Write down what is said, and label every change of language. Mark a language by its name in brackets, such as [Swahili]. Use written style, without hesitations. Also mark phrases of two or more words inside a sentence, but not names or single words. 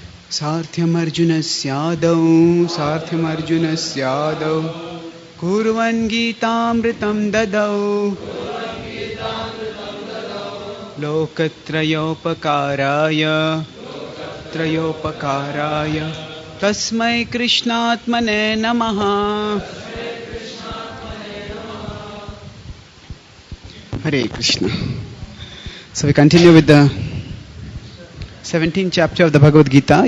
[Sanskrit] सार्थ्यमर्जुनस्यादौ कुर्वन् गीतामृतं ददौ लोकत्रयोपकाराय तस्मै कृष्णात्मने नमः. Hare Krishna. [English] So we continue with the 17th chapter of the Bhagavad Gita.